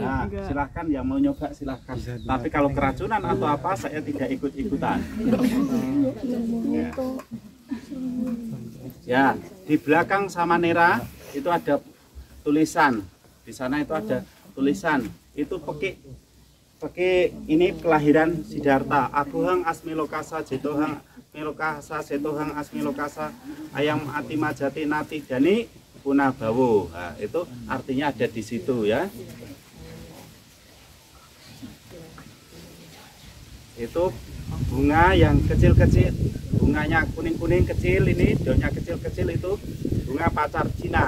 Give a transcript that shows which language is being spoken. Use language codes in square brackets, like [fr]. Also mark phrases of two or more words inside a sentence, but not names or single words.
[id] Nah, silahkan yang mau nyoba silahkan. Tapi kalau keracunan atau apa saya tidak ikut-ikutan. Ya. Ya, di belakang sama Nera itu ada tulisan. Di sana itu ada tulisan. Itu pakai ini kelahiran Siddhartha. [pi] Abuhang Asmilokasa Jetohang Milokasa Setohang Asmilokasa Ayam Atima Jati Nati Dani Punabawo. [id] Nah, itu artinya ada di situ ya. Itu bunga yang kecil-kecil, bunganya kuning-kuning kecil, ini daunnya kecil-kecil, itu bunga pacar Cina.